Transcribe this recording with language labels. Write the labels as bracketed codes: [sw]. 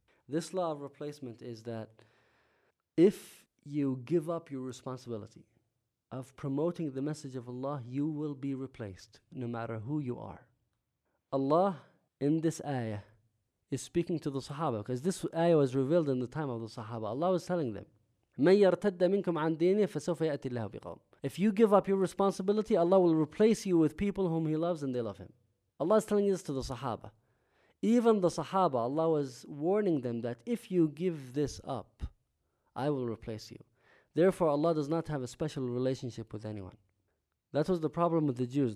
[en] This law of replacement is that if you give up your responsibility of promoting the message of Allah, you will be replaced no matter who you are. Allah, in this ayah, is speaking to the Sahaba, because this ayah was revealed in the time of the Sahaba. Allah was telling them, [ar] مَنْ يَرْتَدَّ مِنْكُمْ عَنْ دِينِهِ فَسَوْفَ يَأْتِ اللَّهُ بِقَوْمٍ. [en] If you give up your responsibility, Allah will replace you with people whom He loves and they love Him. Allah is telling this to the Sahaba. Even the Sahaba, Allah was warning them that if you give this up, I will replace you. Therefore, Allah does not have a special relationship with anyone. That was the problem with the Jews.